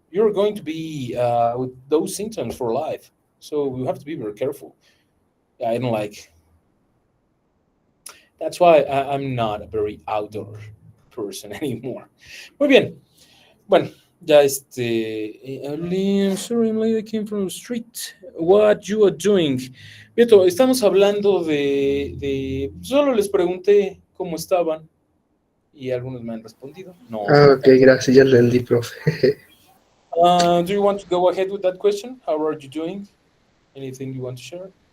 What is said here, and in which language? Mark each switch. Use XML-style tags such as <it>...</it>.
<en>You're going to be with those symptoms for life, so you have to be very careful. I don't like. That's why I'm not a very outdoor person anymore.</en> <es>Muy bien. Bueno, ya</es> <en>I'm sorry, I'm late. I came from the street. What you are doing?</en> <es>Beto, estamos hablando solo les pregunté cómo estaban y algunos me han respondido. No. Ok, gracias, ya entendí, profe.</es> <en>Do you want to go ahead with that question? How are you doing? Anything you want to share?</en>